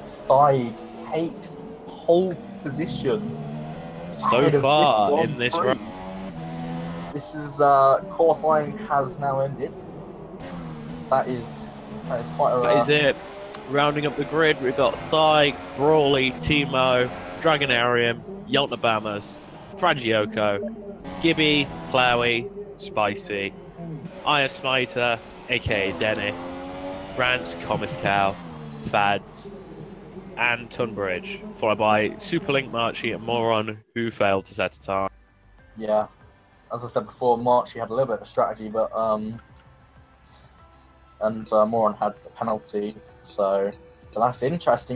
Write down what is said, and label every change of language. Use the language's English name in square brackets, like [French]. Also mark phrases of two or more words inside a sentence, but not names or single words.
[English] Thyg takes pole position. So ahead of far Grand in this Prix. race. This is qualifying has now ended. That is quite a. That is it. Rounding up the grid, we've got Thyg, Brawley, Timo, Dragonarium, Yoltabamas, Fragioko, Gibby, Plowy, Spicy, Smiter, aka Dennis, Rance, Comiscow, Fads, and Tunbridge, followed by Superlink, Marchie, and Moron, who failed to set a time. Yeah, as I said before, Marchie had a little bit of a strategy, but Moron had the penalty, so but that's interesting.